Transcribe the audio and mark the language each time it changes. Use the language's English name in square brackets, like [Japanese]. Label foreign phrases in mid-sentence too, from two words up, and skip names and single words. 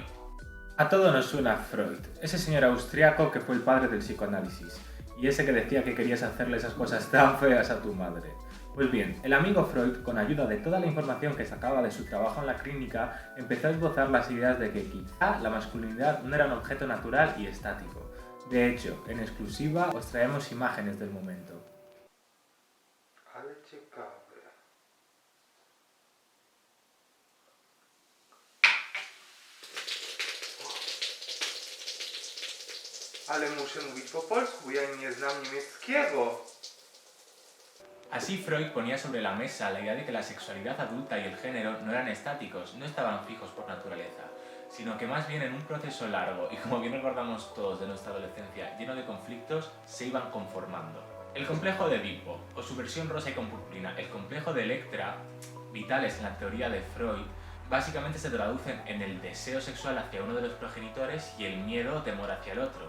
[Spanish] A todo nos suena Freud, ese señor austriaco que fue el padre del psicoanálisis, y ese que decía que querías hacerle esas cosas tan feas a tu madre. Pues bien, el amigo Freud, con ayuda de toda la información que sacaba de su trabajo en la clínica, empezó a esbozar las ideas de que quizá la masculinidad no era un objeto natural y estático. De hecho, en exclusiva os traemos imágenes del momento. [Polish] Ale muszę mówić po polsku, ja nie znam niemieckiego. [Spanish] Así Freud ponía sobre la mesa la idea de que la sexualidad adulta y el género no eran estáticos, no estaban fijos por naturaleza, sino que más bien en un proceso largo y, como bien recordamos todos de nuestra adolescencia, lleno de conflictos, se iban conformando. El complejo de Edipo, o su versión rosa y con purpurina, el complejo de Electra, vitales en la teoría de Freud, básicamente se traducen en el deseo sexual hacia uno de los progenitores y el miedo o temor hacia el otro.